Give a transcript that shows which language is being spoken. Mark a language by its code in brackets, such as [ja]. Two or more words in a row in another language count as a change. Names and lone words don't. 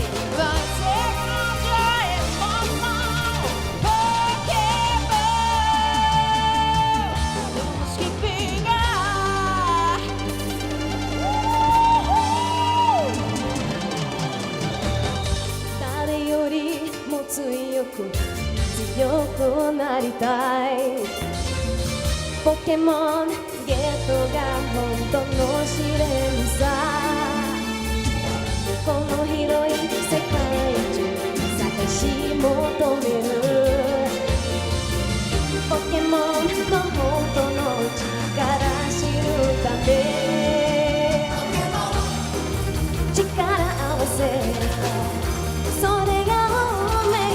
[pt] Vai ser grande a emoção. Pokémon, temos que pegar. [ja] 誰よりも強くなりたい. Pokémon GO が本当の試練さ。この広い世界中探し求めるポケモンの本当の力知るため力合わせそれが運命。